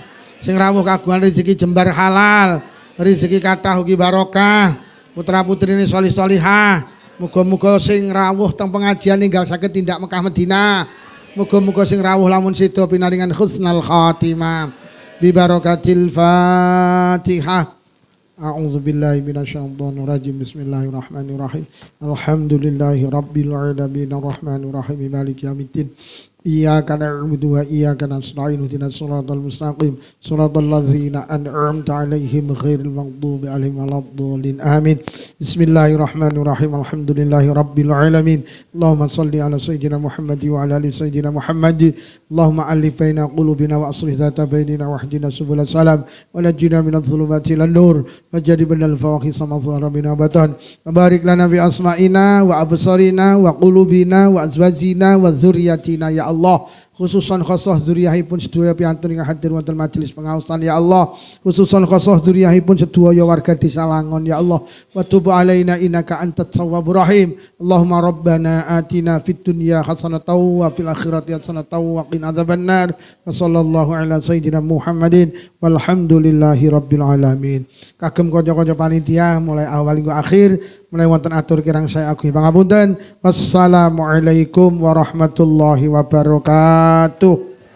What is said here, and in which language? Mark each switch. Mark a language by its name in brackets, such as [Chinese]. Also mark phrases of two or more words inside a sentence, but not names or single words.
[Javanese] Sing rawuh kagungan rezeki jembar halal. Rezeki kathah ugi barokah, putra putrine sholih sholihah. Muga-muga sing rawuh teng pengajian ninggal saged tindak Mekah Madinah. Muga-muga sing rawuh lamun sida pinaringan [Arabic] حسن الخاتمة. ببركة الفاتحة. أعوذ بالله من الشيطان الرجيم. بسم الله الرحمن الرحيم. الحمد لله رب العالمين الرحمن الرحيم مالك يوم الدين. إياك نعبد وإياك نستعين اهدنا الصراط المستقيم صراط الذين أنعمت عليهم غير المغضوب عليهم ولا الضالين. Amin. بسم الله الرحمن الرحيم. الحمد لله رب العالمين. اللهم صل على سيدنا محمد وعلى آل سيدنا محمد wa ala ali sayyidina Muhammad. اللهم ألف بين قلوبنا وأصلح ذات بيننا واهدنا سبل السلام ونجنا من الظلمات إلى النور وجنبنا الفواحش ما ظهر منها بطن. بارك لنا بأسماعنا وأبصارنا وقلوبنا وأزواجنا وذرياتنا يا الله, خصوصا خاصة [Javanese] zuriyahipun sedaya piantun ingkang hadir wonten majelis pengaosan [Arabic] يا الله, خصوصا خاصة [Javanese] zuriyahipun sedaya warga Desa Langon [Arabic] يا الله, وتب علينا إنك أنت التواب الرحيم. اللهم ربنا آتنا في الدنيا حسنة وفي الآخرة حسنة وقنا عذاب النار. وصلى الله على سيدنا محمد والحمد لله رب العالمين. [Javanese] Kagem kanca-kanca panitia mulai awal hingga akhir, mulai wonten atur kirang saya agung pangapunten. [Arabic] والسلام عليكم ورحمة الله وبركاته.